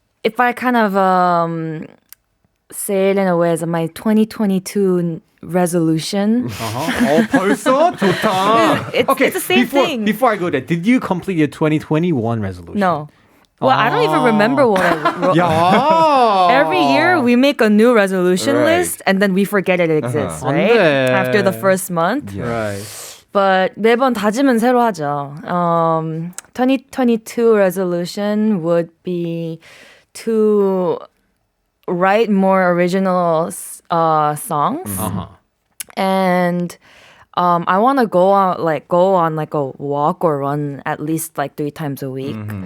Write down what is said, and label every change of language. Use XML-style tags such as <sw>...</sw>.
<en>if I kind of say it in a way as my 2022 resolution.</en> <ko>벌써? 좋다.</ko> <en>It's the same thing. Before I go there, did you complete your 2021 resolution? No. Well, I don't even remember what I wrote.</en> <ko>야.</ko> <en>Every year we make a new resolution Right. list and then we forget it exists,</en> <ko>안</ko> <en>right?</en> <ko>돼.</ko> <en>After the first month. Right. But</en> <ko>매번 다짐은 새로 하죠.</ko> <en>2022 resolution would be to write more original songs and I want to go on like a walk or run at least like 3 times a week.</en>